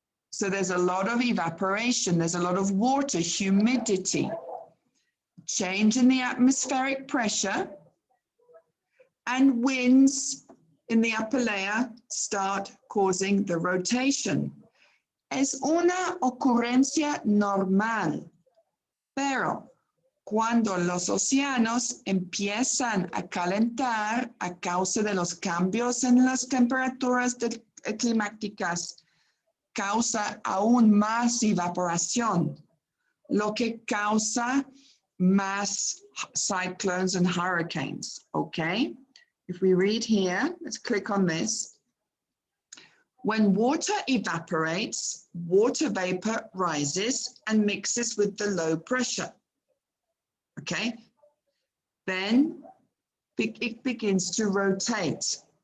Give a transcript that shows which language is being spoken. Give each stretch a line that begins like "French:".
English: So there's a lot of evaporation, there's a lot of water, humidity, change in the atmospheric pressure, and winds in the upper layer start causing the rotation.
Spanish: Es una ocurrencia normal, pero cuando los océanos empiezan a calentar a causa de los cambios en las temperaturas climáticas, causa aún más evaporación, lo que causa más
English: cyclones and hurricanes,
Spanish: okay?
English: If we read here, let's click on this. When water evaporates, water vapor rises and mixes with the low pressure. Okay, then it begins to rotate.